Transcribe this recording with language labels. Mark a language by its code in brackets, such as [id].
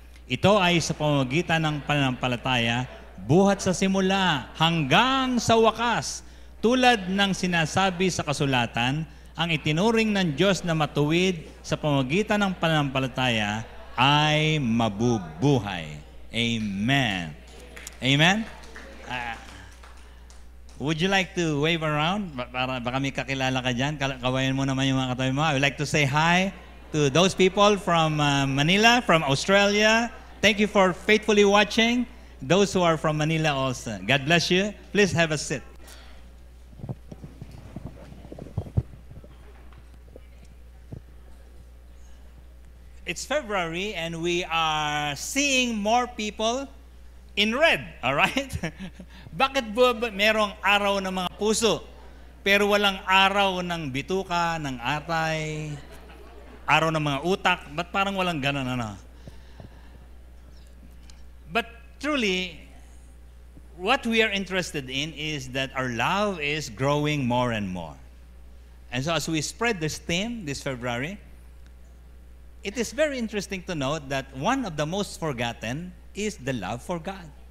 [tl] Ito ay sa pamamagitan ng pananampalataya, buhat sa simula hanggang sa wakas. Tulad ng sinasabi sa kasulatan, ang itinuring ng Diyos na matuwid sa pamamagitan ng pananampalataya ay mabubuhay. Amen. Amen? [en] Would you like to wave around? [tl] Para baka may kakilala ka dyan. Kawayan mo naman yung mga katabi mo. [en] I would like to say hi to those people from Manila, from Australia. Thank you for faithfully watching. Those who are from Manila also. God bless you. Please have a seat. It's February and we are seeing more people in red, all right? [tl] Bakit ba merong araw ng mga puso, pero walang araw ng bituka, ng atay, araw ng mga utak? Ba't parang walang ganun, ano? [en] But truly, what we are interested in is that our love is growing more and more. And so as we spread this theme this February, it is very interesting to note that one of the most forgotten is the love for God.